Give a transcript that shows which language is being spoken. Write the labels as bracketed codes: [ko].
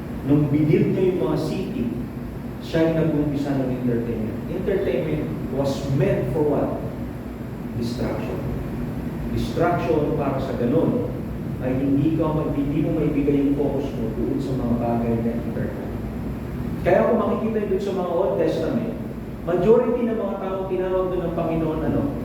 [tl] Nung binil niya yung mga city, siya yung nag-umpisa ng entertainment. [en] Entertainment was meant for what? Distraction. [tl] Distraction para sa ganun ay hindi mo maibigay yung focus mo doon sa mga bagay na entertainment. Kaya kung makikita doon sa mga Old Testament, majority ng mga tao tinawag doon ng Panginoon ano?